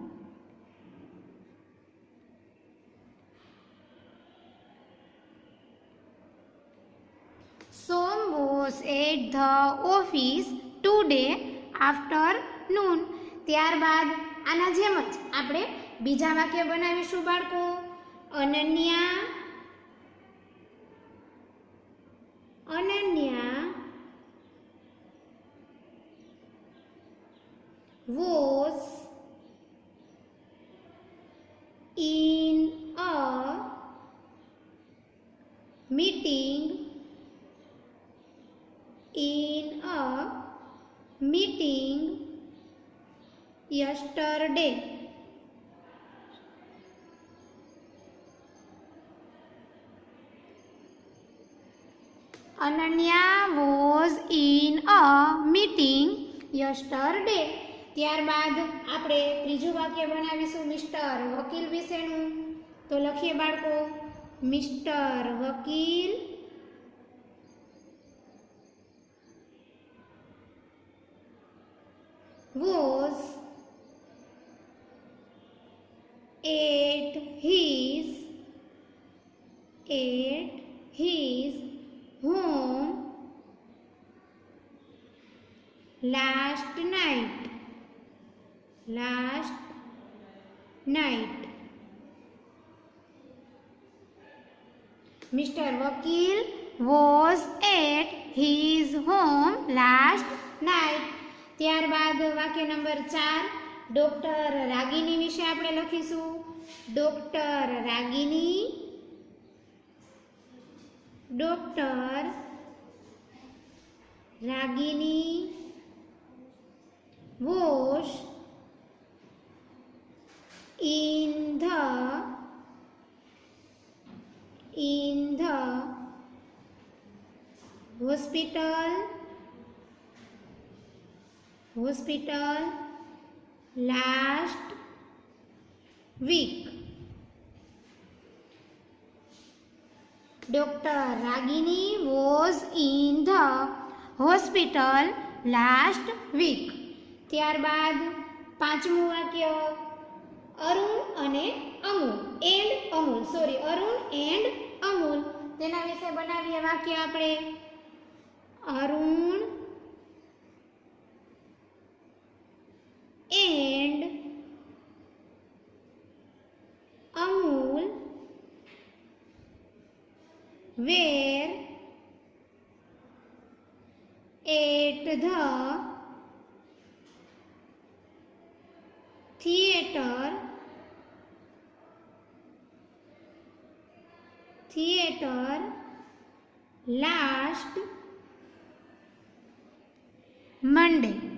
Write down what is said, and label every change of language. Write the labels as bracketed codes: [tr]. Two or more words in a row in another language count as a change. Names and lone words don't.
[en] Som was at the office today afternoon. [gu] ત્યારબાદ આના જેમ જ આપણે બીજા વાક્ય બનાવીશું બાળકો। [en] અનન્યા was in a meeting yesterday. Ananya was in a meeting yesterday. [gu] ત્યારબાદ આપણે ત્રીજું વાક્ય બનાવીશું મિસ્ટર વકીલ વિશેનું। તો લખીએ બાળકો, [en] મિસ્ટર વકીલ was at his home last night. Mr. Vakil was at his home last night. [gu] ત્યારબાદ વાક્ય નંબર 4 ડોક્ટર રાગિની વિશે આપણે લખીશું। [en] ડોક્ટર રાગિની was in the hospital last week. Dr. Ragini was in the hospital last week. [gu] ત્યારબાદ પાંચમું વાક્ય અરુણ અને અમૂલ અરુણ એન્ડ અમૂલ તેના વિશે બનાવીએ વાક્ય આપણે। [en] અરુણ and Amul were at the theater last Monday.